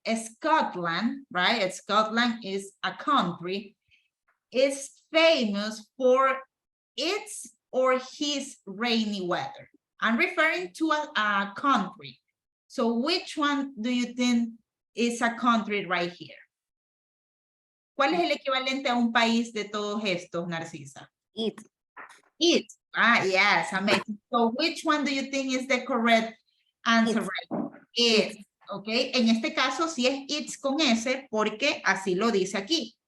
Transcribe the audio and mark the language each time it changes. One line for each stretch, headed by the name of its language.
English: Scotland, right? Scotland is a country, is famous for its or his rainy weather. I'm referring to a country. So which one do you think is a country right here?
Spanish: ¿Cuál es el equivalente a un país de todos estos, Narcisa?
English: It. It. Ah, yes, amazing. So which one do you think is the correct answer right? It.
Spanish: Okay, en este caso sí es it's con S porque así lo dice aquí.